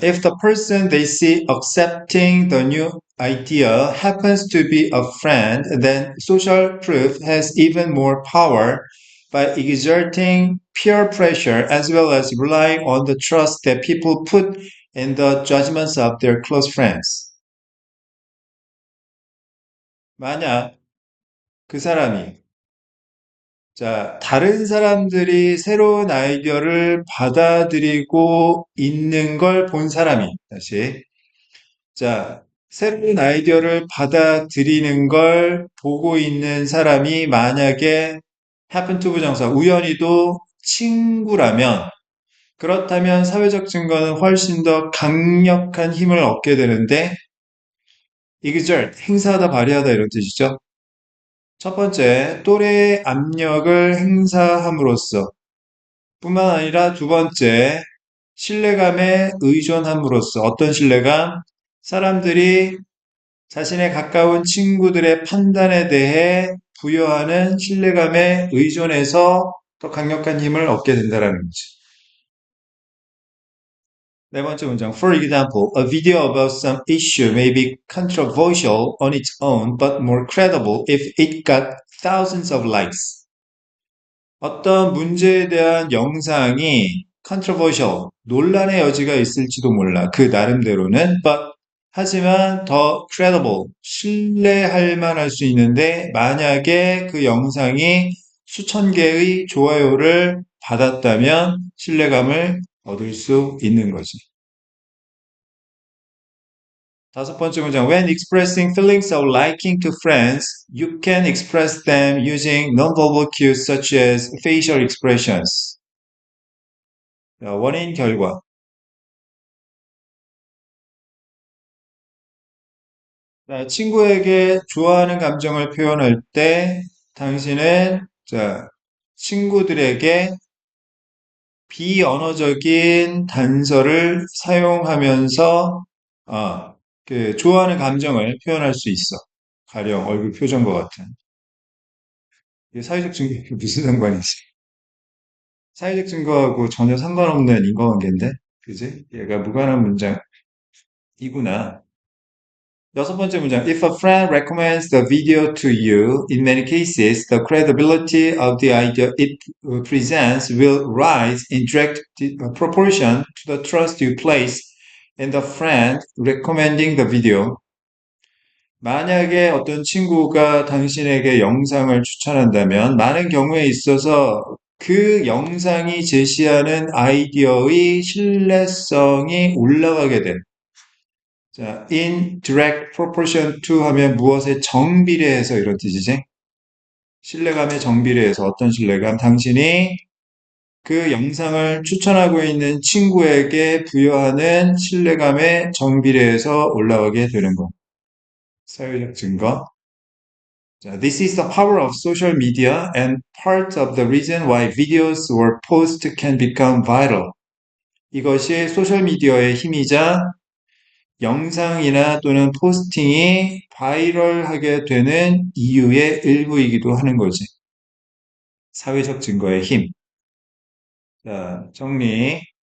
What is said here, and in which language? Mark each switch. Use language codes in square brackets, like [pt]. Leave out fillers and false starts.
[en] If the person they see accepting the new idea happens to be a friend, then social proof has even more power by exerting peer pressure as well as relying on the trust that people put in the judgments of their close friends. [ko] 만약 그 사람이 다른 사람들이 새로운 아이디어를 받아들이고 있는 걸 본 사람이, 다시, 새로운 아이디어를 받아들이는 걸 보고 있는 사람이 만약에 happen to 부정사, 우연히도 친구라면, 그렇다면 사회적 증거는 훨씬 더 강력한 힘을 얻게 되는데, exert, 행사하다, 발휘하다 이런 뜻이죠. 첫 번째, 또래의 압력을 행사함으로써 뿐만 아니라 두 번째, 신뢰감에 의존함으로써 어떤 신뢰감? 사람들이 자신의 가까운 친구들의 판단에 대해 부여하는 신뢰감에 의존해서 더 강력한 힘을 얻게 된다는 거지. 네 번째 문장. [en] For example, a video about some issue may be controversial on its own, but more credible if it got thousands of likes. [ko] 어떤 문제에 대한 영상이 controversial, 논란의 여지가 있을지도 몰라. 그 나름대로는, but 하지만 더 credible, 신뢰할 만할 수 있는데 만약에 그 영상이 수천 개의 좋아요를 받았다면 신뢰감을 얻을 수 있는 거지. 다섯 번째 문장. [en] When expressing feelings of liking to friends, you can express them using nonverbal cues such as facial expressions. [ko] 원인, 결과. 친구에게 좋아하는 감정을 표현할 때 당신은 친구들에게 비언어적인 단서를 사용하면서 좋아하는 감정을 표현할 수 있어. 가령 얼굴 표정과 같은. 이게 사회적 증거에 무슨 상관이지? 사회적 증거하고 전혀 상관없는 인과관계인데, 그지? 얘가 무관한 문장이구나. 여섯 번째 문장. [en] If a friend recommends the video to you, in many cases, the credibility of the idea it presents will rise in direct proportion to the trust you place in the friend recommending the video. [ko] 만약에 어떤 친구가 당신에게 영상을 추천한다면 많은 경우에 있어서 그 영상이 제시하는 아이디어의 신뢰성이 올라가게 돼. [en] in direct proportion to [ko] 하면 무엇에 정비례해서 이런 뜻이지? 신뢰감에 정비례해서 어떤 신뢰감? 당신이 그 영상을 추천하고 있는 친구에게 부여하는 신뢰감에 정비례해서 올라가게 되는 것. 사회적 증거. [en] This is the power of social media and part of the reason why videos or posts can become viral. [ko] 이것이 소셜미디어의 힘이자 영상이나 또는 포스팅이 바이럴하게 되는 이유의 일부이기도 하는 거지. 사회적 증거의 힘. 정리.